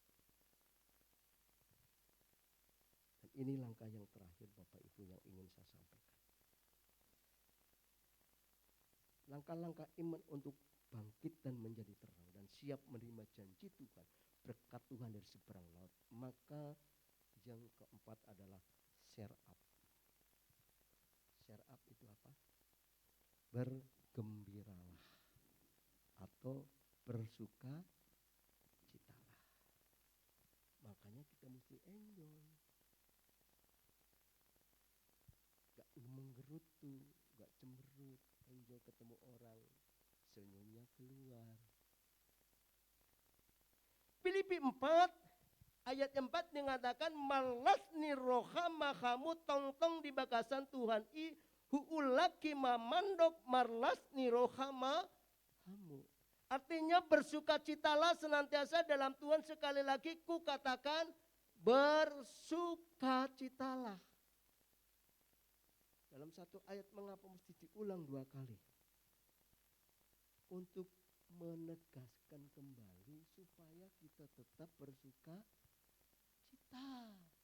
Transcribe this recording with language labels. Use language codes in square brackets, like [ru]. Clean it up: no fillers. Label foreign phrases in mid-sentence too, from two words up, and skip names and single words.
[id] Dan ini langkah yang terakhir Bapak Ibu yang ingin saya sampaikan. Langkah-langkah iman untuk bangkit dan menjadi terang dan siap menerima janji Tuhan, berkat Tuhan dari seberang laut. Maka yang keempat adalah [en] share up. Share up [id] itu apa? Bergembiralah atau bersuka citalah. Makanya kita mesti enjoy. Gak menggerutu, gak cemberut, enjoy ketemu orang, senyumnya keluar. Filipi 4 ayat 4 mengatakan [bbc] malas ni rohama kamu tongtong di bagasan Tuhan i huulaki mamandok marlas ni rohama kamu. [id] Artinya bersukacitalah senantiasa dalam Tuhan. Sekali lagi ku katakan bersukacitalah. Dalam satu ayat mengapa mesti diulang 2 kali? Untuk menegaskan kembali supaya kita tetap bersuka cita.